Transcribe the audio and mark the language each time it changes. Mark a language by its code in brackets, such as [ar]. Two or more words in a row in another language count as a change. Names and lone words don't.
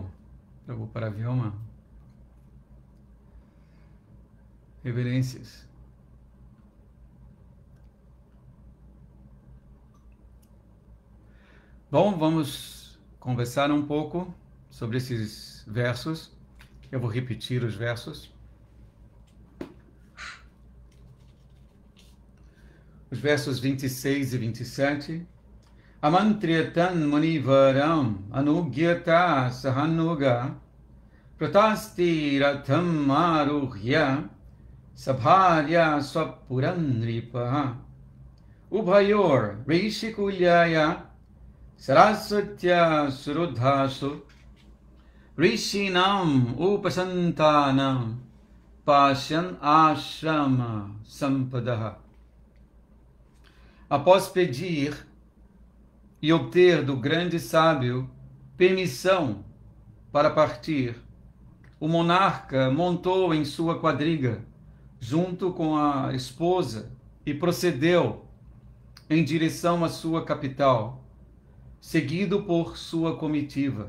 [pt] Prabhu Paravyoma. Reverências. Bom, vamos conversar um pouco sobre esses versos. Eu vou repetir os versos. Os versos 26 e 27. [sa] आमन्त्रियतन् मुनिवरम् अनुज्ञात सहानुग प्रतस्थि रथम् आरुह्य सभार्य स्वपुरं नृप उभयोर् ऋषिकुल्याया सरस्वत्याः सुरूधसु ऋषीणाम् उपशान्तानाम् पश्यन् आश्रम सम्पदः. [pt] Após pedir e obter do grande sábio permissão para partir, o monarca montou em sua quadriga, junto com a esposa, e procedeu em direção à sua capital, seguido por sua comitiva.